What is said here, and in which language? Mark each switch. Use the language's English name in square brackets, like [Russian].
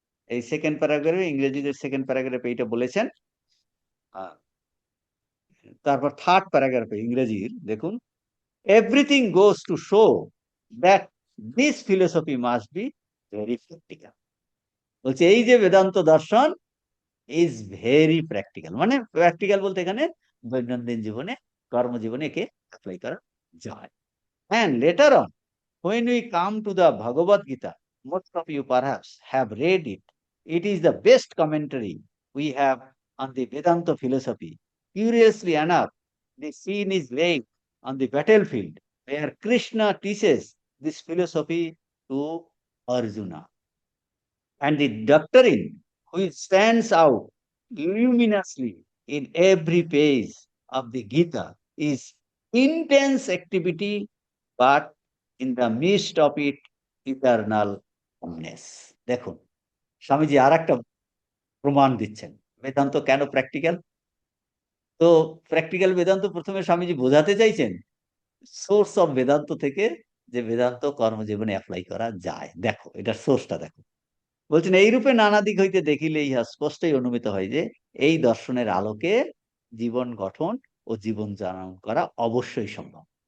[Bangla] এই সেকেন্ড প্যারাগ্রাফে, ইংরেজিতে সেকেন্ড প্যারাগ্রাফে এইটা বলেছেন। আহ, তারপর থার্ড প্যারাগ্রাফে ইংরেজির দেখুন, [English] Everything goes to show that this philosophy must be very practical. [Bangla] বলছে এই যে বেদান্ত দর্শন [English] is very practical, [Bangla] মানে প্র্যাকটিক্যাল বলতে এখানে দৈনন্দিন জীবনে কর্মজীবনে একে অ্যাপ্লাই করা যায়। [English] And later on, when we come to the Bhagavad Gita, most of you perhaps have read it. It is the best commentary we have on the Vedanta philosophy. Curiously enough, the scene is laid on the battlefield where Krishna teaches this philosophy to Arjuna. And the doctrine which stands out luminously in every page of the Gita is intense activity, but in the midst of it, eternal calmness. [Bangla] দেখুন, স্বামীজি আর একটা প্রমাণ দিচ্ছেন বেদান্ত কেন practical. তো practical Vedanta প্রথমে স্বামীজি বোঝাতে চাইছেন source of Vedanta থেকে, যে বেদান্ত কর্মজীবনে অ্যাপ্লাই করা যায়। দেখো এটার সোর্সটা দেখো। বলছেন এইরূপে নানা দিক হইতে দেখিলে ইহা স্পষ্টই অনুমিত হয় যে এই দর্শনের আলোকে জীবন গঠন ও জীবন যাপন করা অবশ্যই সম্ভব।